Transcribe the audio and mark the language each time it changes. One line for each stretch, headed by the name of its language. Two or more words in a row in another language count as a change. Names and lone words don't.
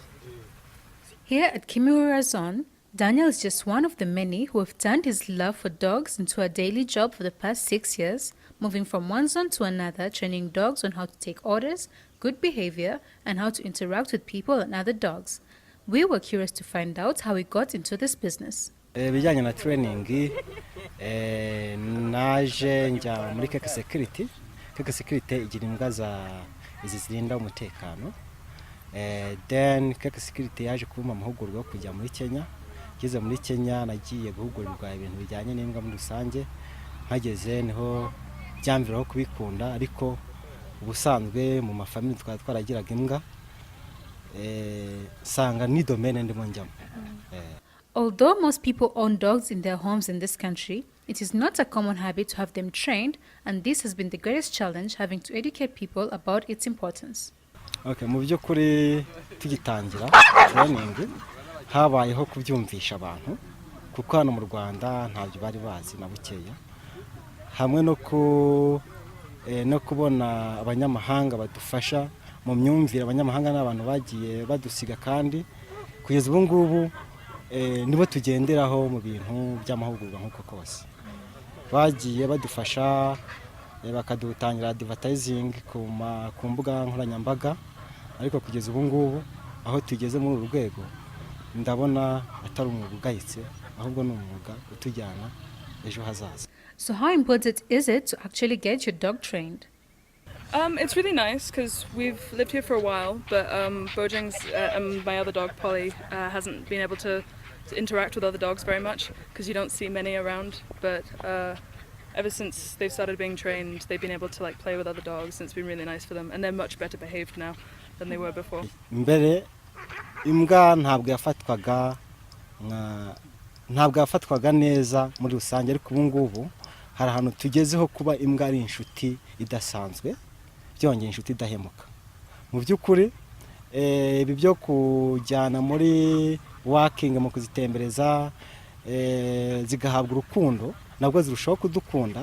English: Here at Kimura Zone, Daniel is just one of the many who have turned his love for dogs into a daily job for the past 6 years, moving from one zone to another, training dogs on how to take orders, good behavior, and how to interact with people and other dogs. We were curious to find out how he got into this business.
Kinyarwanda: Bijyanye na training naje njya muri Keke Security. Keke Security igira imbwa izi zirinda umutekano. Then Keke Security yaje kuma amahugurwa yo kujya muri Kenya. Ngeze muri Kenya nagiye guhugurirwa ibintu bijyanye n'imbwa muri rusange. Hageze niho byamviraho kubikunda, ariko ubusanzwe mu mafamili twaragiraga imbwa. Sanga ni domaine ndimo njyamo.
English: Although most people own dogs in their homes in this country, it is not a common habit to have them trained, and this has been the greatest challenge, having to educate people about its importance.
Kinyarwanda: Okay, mu by'ukuri tugitangira training habayeho kubyumvisha abantu, kuko hano mu Rwanda ntabyo bari bazi na bukeya, hamwe no kubona abanyamahanga badufasha mu myumvire. Abanyamahanga n'abantu bagiye badusiga, kandi kugeza ubu ngubu nibo tugenderaho mu bintu by'amahugurwa nk'uko kose. Bagiye badufasha, bakadutangira advertising ku mbuga nkoranyambaga, ariko kugeza ubu ngubu aho tugeze muri uru rwego ndabona atari umwuga ugayitse, ahubwo ni umwuga utujyana ejo hazaza.
English: So how important is it to actually get your dog trained? It's really nice because we've lived here for a while, but Bojang's and my other dog Polly hasn't been able to interact with other dogs very much because you don't see many around. But ever since they've started being trained, they've been able to like play with other dogs, and it's been really nice for them. And they're much better behaved now than they were before.
Kinyarwanda: Mbere imbwa ntabwo yafatwaga neza muri rusange, ariko ubu ngubu hari ahantu tugezeho kuba imbwa ari inshuti idasanzwe, byongeye inshuti idahemuka. Mu by'ukuri ibi byo kujyana muri walking mu kuzitembereza zigahabwa urukundo, nabwo zirushaho kudukunda.